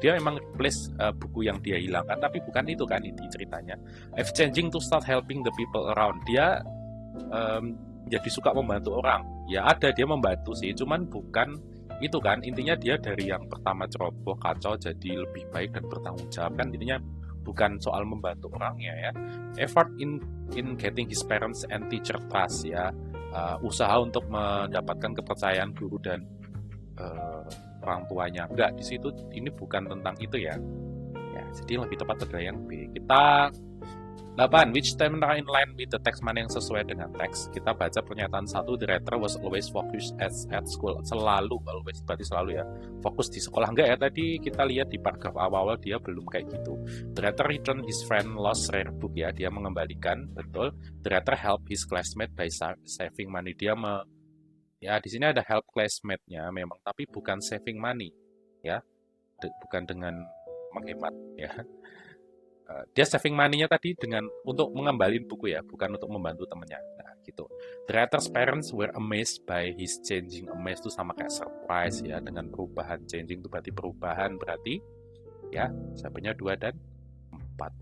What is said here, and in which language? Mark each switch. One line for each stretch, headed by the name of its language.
Indonesian: Dia memang replace buku yang dia hilangkan, tapi bukan itu kan inti ceritanya.
English: I've changing to start helping the people around.
Indonesian: Dia jadi suka membantu orang. Ya ada, dia membantu sih, cuman bukan itu kan. Intinya dia dari yang pertama ceroboh, kacau, jadi lebih baik dan bertanggung jawab kan. Intinya bukan soal membantu orangnya ya.
English: Effort in getting his parents and teacher trust ya.
Indonesian: Usaha untuk mendapatkan kepercayaan guru dan orang tuanya. Enggak, di situ ini bukan tentang itu ya. Ya, jadi lebih tepat adalah yang B.
English: Kita 8. Which term are in line with the text,
Indonesian: mana yang sesuai dengan teks? Kita baca pernyataan
English: 1, the writer was always focused at school.
Indonesian: Selalu, always berarti selalu ya. Fokus di sekolah. Enggak ya, tadi kita lihat di paragraf awal-awal dia belum kayak gitu.
English: The writer returned his friend lost rare book ya,
Indonesian: dia mengembalikan, betul.
English: The writer help his classmate by saving money.
Indonesian: Dia ya di sini ada help classmate-nya memang, tapi bukan saving money ya. Bukan dengan menghemat ya. Dia saving money-nya tadi untuk mengembalin buku ya, bukan untuk membantu temannya. Nah, gitu.
English: The writer's parents were amazed by his changing.
Indonesian: Amazed itu sama kayak surprise ya, dengan perubahan. Changing itu berarti perubahan, berarti ya, jawabannya 2 dan 4.